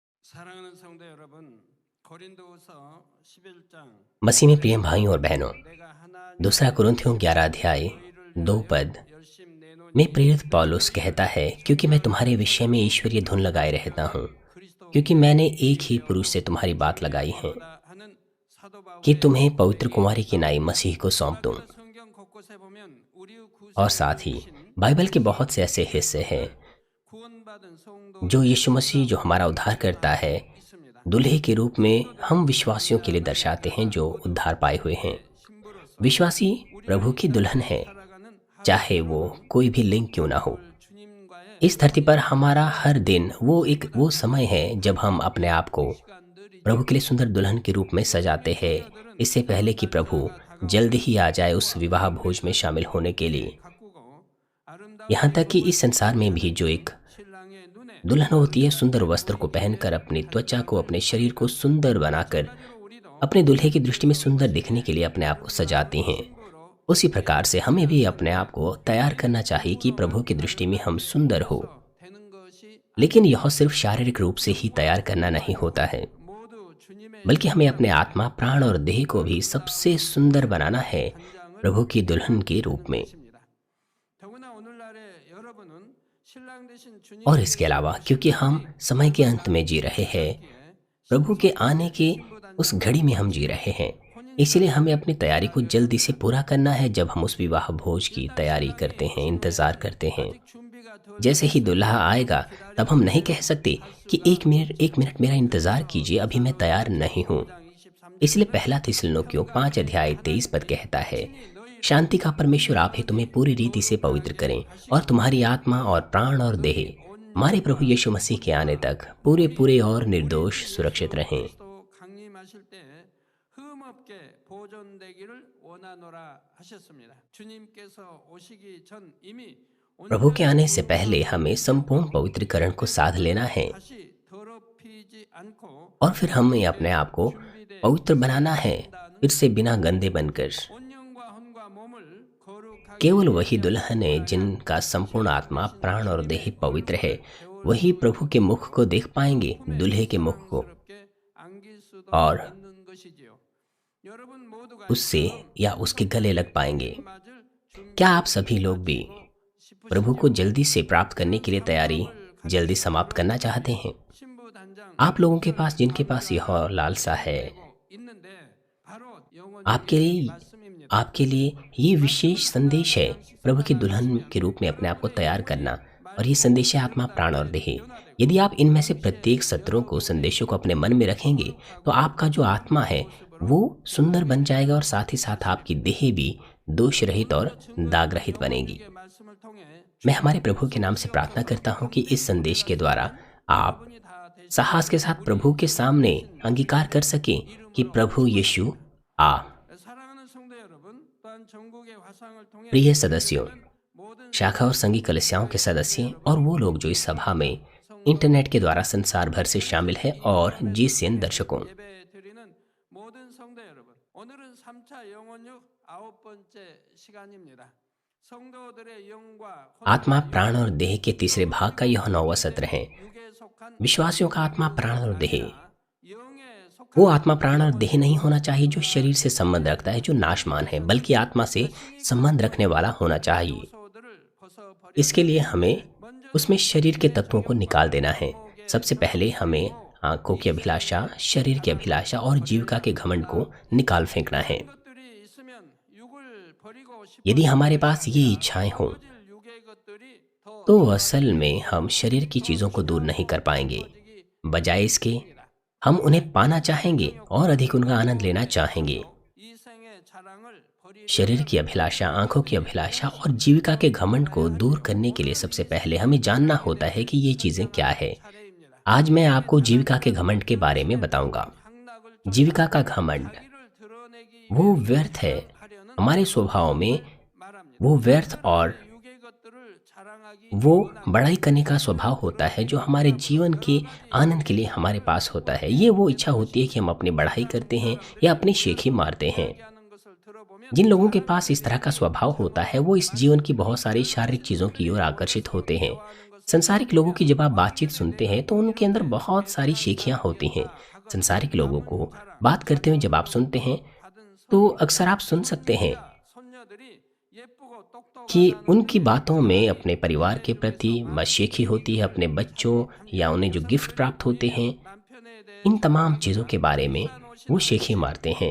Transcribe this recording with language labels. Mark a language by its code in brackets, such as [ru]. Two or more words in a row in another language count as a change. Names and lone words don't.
[ko] 사랑하는 성도 여러분, 고린도후서 11장 [hi] मसीह में प्रिय भाइयों और बहनों, [ko] 내가 [hi] दूसरा [ko] 하나님의 [hi] कुरिन्थियों 11 अध्याय [ko] 너희를 2 위하여 [hi] पद [ko] 열심 [hi] में [ko] 내노니 [hi] प्रेरित पौलुस कहता है, क्योंकि मैं तुम्हारे विषय में ईश्वरीय धुन लगाए रहता हूँ, क्योंकि मैंने एक ही पुरुष से तुम्हारी बात लगाई है [ko] 하는 사도 [hi] कि [ko] 바울의 [hi] तुम्हें पवित्र [ko] 고백에 [hi] कुमारी की नाई मसीह को सौंप दूं। [ko] 마지막 성경 곳곳에 보면 우리 [hi] और [ko] 구세주를 [hi] साथ ही [ko] 주신 [hi] बाइबल के बहुत से ऐसे हिस्से हैं [ko] 구원받은 [hi] जो [ko] 성도들의 [hi] यीशु मसीह जो हमारा उद्धार करता है, [ko] 있습니다. [hi] दूल्हे के रूप में हम विश्वासियों के लिए दर्शाते हैं जो उद्धार पाए हुए हैं। [ko] 신부로서 [hi] विश्वासी प्रभु की दुल्हन है, [ko] 살아가는 [hi] चाहे वो कोई भी लिंग क्यों ना हो। [ko] 주님과의 [hi] इस धरती पर हमारा हर दिन वो समय है जब हम अपने आप को [ko] 시간들이 [hi] प्रभु के लिए सुंदर दुल्हन के रूप में सजाते हैं, इससे पहले कि प्रभु जल्द ही आ जाए उस विवाह भोज में शामिल होने के लिए। [ko] 가꾸고 아름다운 [hi] यहाँ तक कि इस [ko] 의복을 [hi] संसार में भी जो एक [ko] 신랑의 눈에 [hi] दुल्हन होती है, सुंदर वस्त्र को पहनकर अपनी त्वचा को, अपने शरीर को सुंदर बनाकर [ko] 마찬가지로 우리도 [hi] अपने दूल्हे की दृष्टि में सुंदर दिखने के लिए अपने आप को सजाती हैं। [ko] 신부로 [hi] उसी प्रकार से हमें भी अपने आप को तैयार करना चाहिए कि प्रभु की दृष्टि में हम सुंदर हो। [ko] 되는 것이 [hi] लेकिन यह सिर्फ शारीरिक रूप से ही तैयार करना नहीं होता है, [ko] 모두 주님의 [hi] बल्कि हमें अपने आत्मा, प्राण और देह को भी सबसे सुंदर बनाना है प्रभु की दुल्हन के रूप में। [ko] 것입니다. 더구나 오늘날에 여러분은 신랑 대신 [hi] और [ko] 주님의 [hi] इसके अलावा क्योंकि हम समय के अंत में जी रहे हैं, प्रभु के आने के उस घड़ी में हम जी रहे हैं, इसलिए हमें अपनी तैयारी को जल्दी से पूरा करना है। जब हम उस विवाह भोज की तैयारी करते हैं, इंतज़ार करते हैं, [ko] 준비가 덜 [hi] जैसे ही दुल्हा आएगा तब हम नहीं कह सकते कि एक मिनट मेरा इंतज़ार कीजिए, अभी मैं तैयार नहीं हूँ। [ko] 23장 [hi] इसलिए पहला थिस्सलुनीकियों 5 अध्याय 23 पद कहता है, शांति का परमेश्वर आप ही तुम्हें पूरी रीति से पवित्र करें और तुम्हारी आत्मा और प्राण और देह हमारे प्रभु यीशु मसीह के आने तक पूरे और निर्दोष सुरक्षित रहें। [ko] 또 강림하실 때 흠 없게 보존되기를 원하노라 하셨습니다. 주님께서 오시기 전 이미 [hi] प्रभु के आने से पहले हमें संपूर्ण पवित्रीकरण को साध लेना है [ko] 다시 더럽히지 않고 [hi] और फिर हमें अपने आप को पवित्र बनाना है, फिर से बिना गंदे बनकर। [ko] 온영과 혼과 몸을 거룩하게 [hi] केवल वही दुल्हन है जिनका संपूर्ण आत्मा, प्राण और देह पवित्र है, वही प्रभु के मुख को देख पाएंगे, दूल्हे के मुख को, [ko] 스럽게 안길 수도 [hi] और [ko] 있는 것이지요. 여러분 모두가 [hi] उससे या उसके गले लग पाएंगे। [ko] 맞을 준비 [hi] क्या आप सभी लोग भी प्रभु को जल्दी से प्राप्त करने के लिए तैयारी जल्दी समाप्त करना चाहते हैं? [ko] 신부 단장 [hi] आप लोगों के पास, जिनके पास यह लालसा है, [ko] 있는데 바로 [hi] आपके लिए [ko] 말씀입니다. [hi] आपके लिए ये विशेष संदेश है, प्रभु की दुल्हन के रूप में अपने आप को तैयार करना। और ये संदेश है आत्मा, प्राण और देह। यदि आप इनमें से प्रत्येक सत्रों को, संदेशों को अपने मन में रखेंगे तो आपका जो आत्मा है वो सुंदर बन जाएगा और साथ ही साथ आपकी देह भी दोष रहित और दाग रहित बनेगी। [ko] 이 말씀을 통해 [hi] मैं हमारे प्रभु के नाम से प्रार्थना करता हूँ कि इस संदेश के द्वारा आप [ko] 분이 다 되시 [hi] साहस के साथ प्रभु के सामने अंगीकार कर सकें कि प्रभु यीशु आ। [ko] 사랑하는 성도 여러분, 또한 전국의 화상을 통해 [hi] प्रिय सदस्यों, [ko] 모든 [hi] शाखा और संघी कलिसियाओं के सदस्य और वो लोग जो इस सभा में इंटरनेट के द्वारा संसार भर से शामिल हैं और GCN दर्शकों, [ko] 예배 드리는 모든 성도 여러분, 오늘은 3차 영혼육 9번째 시간입니다. 성도들의 영과 [hi] आत्मा, प्राण और देह के तीसरे भाग का यह 9वां सत्र है। [ko] 육에 속한 [hi] विश्वासियों का आत्मा, प्राण और देह, [ko] 영에 속한 [hi] वो आत्मा, प्राण और देह नहीं होना चाहिए जो शरीर से संबंध रखता है, जो नाशमान है, बल्कि आत्मा से संबंध रखने वाला होना चाहिए। [ko] 소들을 벗어버려 [hi] इसके लिए हमें उसमें शरीर के तत्वों को निकाल देना है। सबसे पहले हमें आंखों की अभिलाषा, शरीर की अभिलाषा और जीविका के घमंड को निकाल फेंकना है। [ko] 것들이 있으면 육을 버리고 싶어 [hi] यदि हमारे पास ये इच्छाएं हों [ko] 육의 것들이 더 [hi] तो असल में हम शरीर की चीज़ों को दूर नहीं कर पाएंगे। बजाय इसके हम उन्हें पाना चाहेंगे और अधिक उनका आनंद लेना चाहेंगे। [ko] 이 생의 자랑을 버리 [hi] शरीर की अभिलाषा, आंखों की अभिलाषा और जीविका के घमंड को दूर करने के लिए सबसे पहले हमें जानना होता है कि ये चीज़ें क्या है। [ko] 차례입니다. [hi] आज मैं आपको जीविका के घमंड के बारे में बताऊंगा। [ko] 향락을 [hi] जीविका का घमंड [ko] 자기를 드러내기 [hi] वो व्यर्थ है। [ko] 하려는 [hi] हमारे स्वभाव में [ko] 말합니다. [hi] वो व्यर्थ और [ko] 육의 것들을 자랑하기 [hi] वो बड़ाई करने का स्वभाव होता है जो हमारे जीवन के आनंद के लिए हमारे पास होता है। ये वो इच्छा होती है कि हम अपनी बढ़ाई करते हैं या अपनी शेखी मारते हैं। [ko] 하는 것을 들어보면 [hi] जिन लोगों के पास इस तरह का स्वभाव होता है वो इस जीवन की बहुत सारी शारीरिक चीज़ों की ओर आकर्षित होते हैं। संसारिक लोगों की जब आप बातचीत सुनते हैं तो उनके अंदर बहुत सारी शेखियाँ होती हैं। संसारिक लोगों को बात करते हुए जब आप सुनते हैं तो अक्सर आप सुन सकते हैं कि उनकी बातों में अपने परिवार के प्रति मशेखी होती है, अपने बच्चों या उन्हें जो गिफ्ट प्राप्त होते हैं, इन तमाम चीज़ों के बारे में वो शेखी मारते हैं।